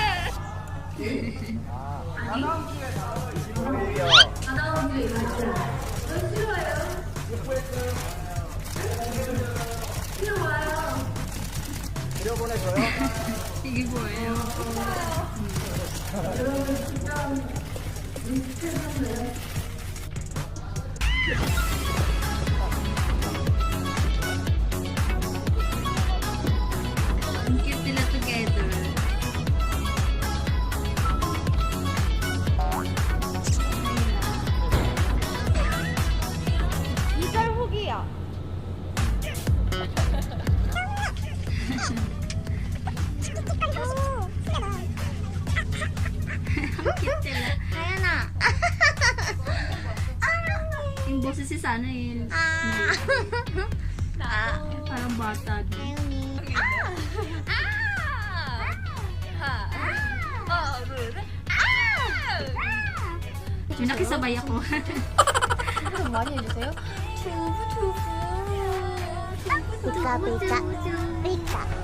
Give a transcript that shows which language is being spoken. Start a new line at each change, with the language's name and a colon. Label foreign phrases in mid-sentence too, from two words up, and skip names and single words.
Filipino: Sige po eh. Ang cute nila together.
Korean: 이달 후기야.
Filipino: Ang cute nila.
Korean: 다현아.
Filipino: Yung boses si Sana yun. Parang bata din. Yung nakisabay ako.
Korean: 좀 많이 해주세요. 피카 피카 피카.